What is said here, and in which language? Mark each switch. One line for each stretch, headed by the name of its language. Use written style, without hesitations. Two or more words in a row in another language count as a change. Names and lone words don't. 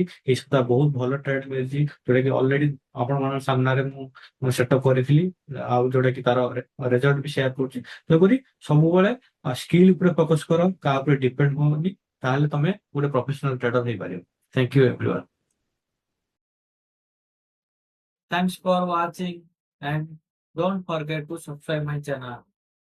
Odia: ଏଇ ସପ୍ତାହ ବହୁତ ଭଲ ଟ୍ରେଡ ମିଳିଛି, ଯୋଉଟା କି ଅଲରେଡି ଆପଣ ମାନଙ୍କ ସାମ୍ନାରେ ମୁଁ ସେଟଅପ୍ କରିଥିଲି, ଆଉ ଯୋଉଟା କି ତାର ରେଜଲ୍ଟ ବି ସେୟାର କରୁଛି। ତେଣୁକରି ସବୁବେଳେ ସ୍କିଲ୍ ଉପରେ ଫୋକସ କର, କାହା ଉପରେ ଡିପେଣ୍ଡ ହୁଅନି, ତାହେଲେ ତମେ ଗୋଟେ
English: professional trader
Odia: ହେଇପାରିବ।
English: Thank you everyone. Thanks for watching and don't forget to subscribe my channel.